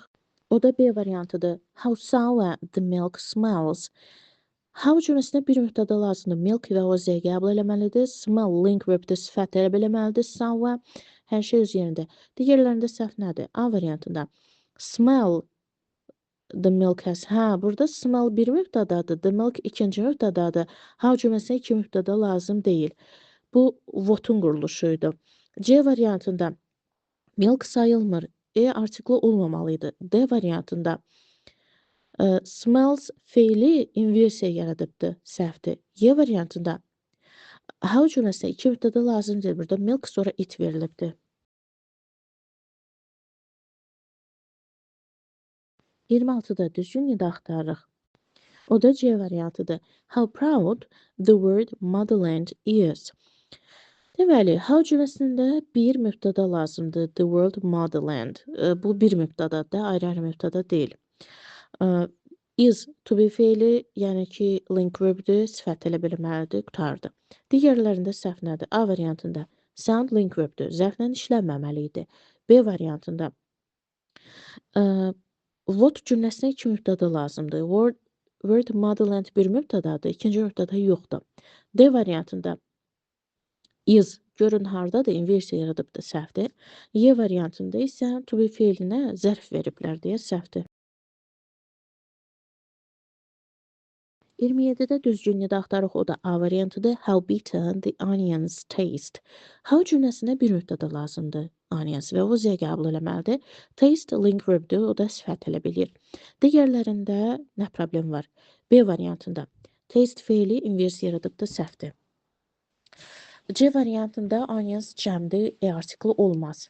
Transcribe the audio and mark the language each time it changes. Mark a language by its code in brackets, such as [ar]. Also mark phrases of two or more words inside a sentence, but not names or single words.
[az] O da B variantıdır. [en] How sour the milk smells. [az] How cümləsinə bir mübtəda lazımdır. Milk və o z qəbul eləməlidir. [en] Smell link verb-də [az] sifət tələb eləməlidir. Sour hər şey öz yerində. Digərlərində səhv nədir? A variantında [en] smell the milk has. [az] Burada smell bir mübtədadır. [en] The milk [az] ikinci mübtədadır. How cümləsinə iki mübtəda lazım deyil. Bu what'un quruluşuydu. C variantında milk sayılmır. Artikli olmamalıydı. D variantında smells feili inversiya yaradıbdır. Səhvdir. Y variantında how cümləsinə iki mübtəda lazım deyil. Burada milk sonra it verilibdir. 26-da düzgün nida axtarırıq. O da C variantıdır. [en] How proud the word motherland is. [az] Deməli, how cümləsində bir mübtəda lazımdır. [en] The word motherland. [az] Bu bir mübtədadır, ayrı-ayrı mübtəda deyil. [en] Is to be [az] feili, yəni ki, [en] link verbdir, [az] sifət elə bilməlidir, qutardı. Digərlərində səhv nədir? A variantında [en] sound link verbdir, [az] zərflə işlənməməli idi. B variantında what cümləsinə iki mübtəda lazımdır. [en] Word motherland [az] bir mübtədadır, ikinci mübtəda yoxdur. D variantında is görün hardadır, inversiya yaradıbdır, səhvdir. Y variantında isə [en] to be [az] feilinə zərf veriblər deyə səhvdir. 27-də düzgün nida axtarırıq, o da A variantıdır. [en] How bitter the onions taste. [az] How cümləsinə bir mübtəda lazımdır. Onions və o z qəbul eləməlidir. [en] Taste link verbdir, [az] o da sifət elə bilir. Digərlərində nə problem var? B variantında taste feili inversiya yaradıbdır, səhvdir. C variantında onions cəmdir, artikli olmaz.